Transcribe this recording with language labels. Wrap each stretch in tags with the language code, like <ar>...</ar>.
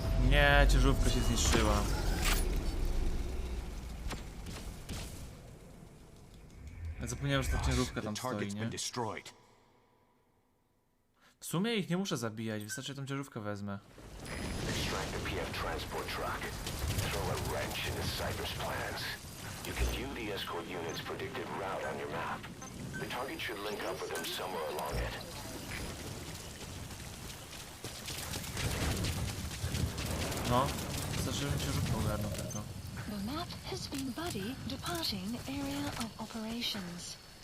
<pl>Nie, ciężarówka się zniszczyła. Ja zapomniałem, że ta ciężarówka tam stoi, nie? W sumie ich nie muszę zabijać, wystarczy, że tą ciężarówkę wezmę.</pl> <en>Extract the PF transport truck. Throw a wrench into Cyber's plans. You can view the escort unit's predicted route on your map. The target should link up with them somewhere along it.</en> <pl>No, wystarczy, żebym ciężarówkę ogarnął tylko.</pl> <en>The map has been buddy departing area of operations.</en>